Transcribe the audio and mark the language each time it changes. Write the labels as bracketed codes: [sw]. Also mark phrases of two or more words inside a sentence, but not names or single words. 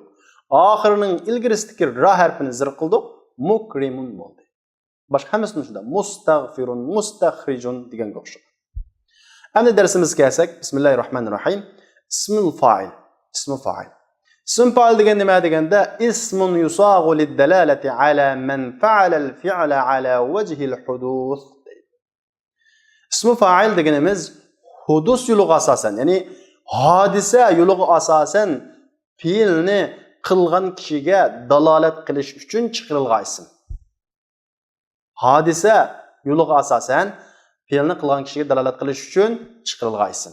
[uz] Oxirining ilgiristiki ra harfini zir qildik, mukrimun bo'ldi. Boshqa hammasini shunda mustag'firun, mustakhrijun deganga o'xshaydi. Endi darsimizga kelsak, bismillahirrohmanirrohim. [ar] اسم الفاعل. [uz] Ismi fa'il. Ism fa'il degan nima deganda [ar] اسم يصاغ للدلالة على من فعل الفعل على وجه الحدوث. [uz] Ismi fa'il deganimiz hudus yo'liga asosan, ya'ni hodisa yo'liga asosan fe'lni qilgan kishiga dalolat qilish uchun chiqarilgan ism. Hodisa yo'liga asosan fe'lni qilgan kishiga dalolat qilish uchun chiqarilgan ism.